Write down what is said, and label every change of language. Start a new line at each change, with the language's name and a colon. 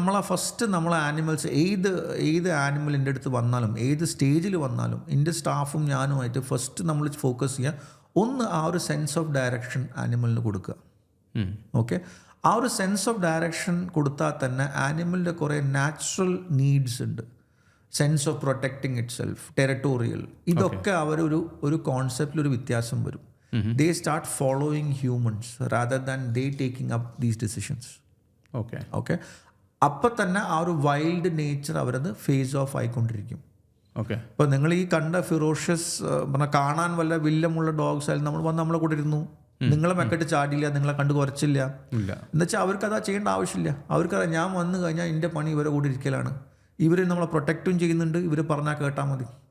Malayalam: First നമ്മളെ animals ഏത് ആനിമലിൻ്റെ അടുത്ത് വന്നാലും, ഏത് സ്റ്റേജിൽ വന്നാലും, എൻ്റെ സ്റ്റാഫും ഞാനുമായിട്ട് ഫസ്റ്റ് നമ്മൾ ഫോക്കസ് ചെയ്യുക, ഒന്ന് ആ ഒരു സെൻസ് ഓഫ് ഡയറക്ഷൻ ആനിമലിന് കൊടുക്കുക. ഓക്കെ, ആ ഒരു സെൻസ് ഓഫ് ഡയറക്ഷൻ കൊടുത്താൽ തന്നെ ആനിമലിൻ്റെ കുറേ നാച്ചുറൽ നീഡ്സ് ഉണ്ട്. Sense of protecting it self, territorial, ഇതൊക്കെ ഒരു കോൺസെപ്റ്റിലൊരു വ്യത്യാസം വരും.
English: They start following humans rather than they taking up these decisions. Okay.
Malayalam: അപ്പം തന്നെ ആ ഒരു വൈൽഡ് നേച്ചർ അവരത് ഫേസ് ഓഫ് ആയിക്കൊണ്ടിരിക്കും. ഇപ്പോൾ നിങ്ങൾ ഈ കണ്ട ഫിറോഷ്യസ് കാണാൻ വല്ല വില്ലമുള്ള ഡോഗ്സ് ആയാലും നമ്മളെ കൂടെ ഇരുന്നു, നിങ്ങളെ മെക്കെട്ട് ചാടിയില്ല, നിങ്ങളെ കണ്ട് കുറച്ചില്ല എന്നുവെച്ചാൽ അവർക്ക് അതാ ചെയ്യേണ്ട ആവശ്യമില്ല. അവർക്കറിയാം ഞാൻ വന്നു കഴിഞ്ഞാൽ എൻ്റെ പണി ഇവരെ കൂടെ ഇരിക്കലാണ്, ഇവർ നമ്മളെ പ്രൊട്ടക്റ്റും ചെയ്യുന്നുണ്ട്, ഇവർ പറഞ്ഞാൽ കേട്ടാൽ മതി.